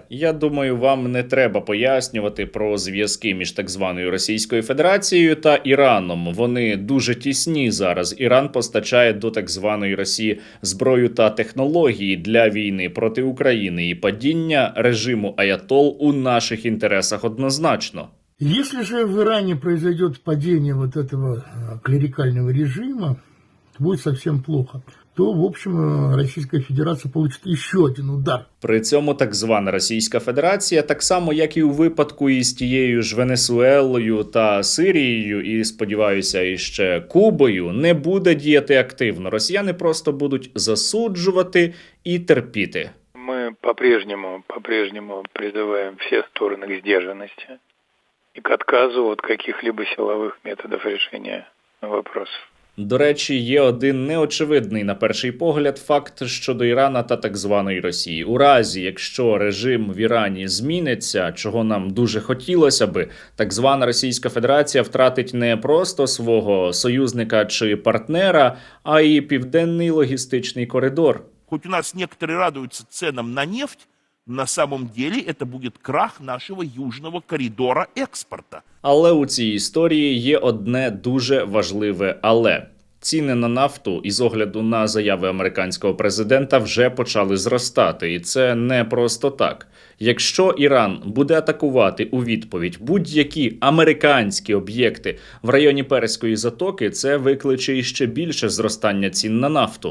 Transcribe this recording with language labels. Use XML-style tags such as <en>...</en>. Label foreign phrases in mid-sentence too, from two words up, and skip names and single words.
<uk>Я думаю, вам не треба пояснювати про зв'язки між так званою Російською Федерацією та Іраном. Вони дуже тісні зараз. Іран постачає до так званої Росії зброю та технології для війни проти України, і падіння режиму аятол у наших інтересах однозначно.</uk> <ru>Если же в Иране произойдет падение вот этого клерикального режима, будет совсем плохо, то, в общем, Российская Федерация получит еще один удар.</ru> <uk>При цьому так звана Російська Федерація, так само, як і у випадку із тією ж Венесуелою та Сирією, і, сподіваюся, іще Кубою, не буде діяти активно. Росіяни просто будуть засуджувати і терпіти.</uk> <ru>Мы по-прежнему призываем все стороны к сдержанности и к отказу от каких-либо силовых методов решения вопросов.</ru> <uk>До речі, є один неочевидний на перший погляд факт щодо Ірана та так званої Росії. У разі, якщо режим в Ірані зміниться, чого нам дуже хотілося би, так звана Російська Федерація втратить не просто свого союзника чи партнера, а й південний логістичний коридор.</uk> <ru>Хоть у нас некоторые радуются ценам на нефть, на самом деле это будет крах нашего южного коридора экспорта.</ru> <uk>Але у цій історії є одне дуже важливе «але». ціни на нафту із огляду на заяви американського президента вже почали зростати, і це не просто так. Якщо Іран буде атакувати у відповідь будь-які американські об'єкти в районі Перської затоки, це викличе іще більше зростання цін на нафту.</uk>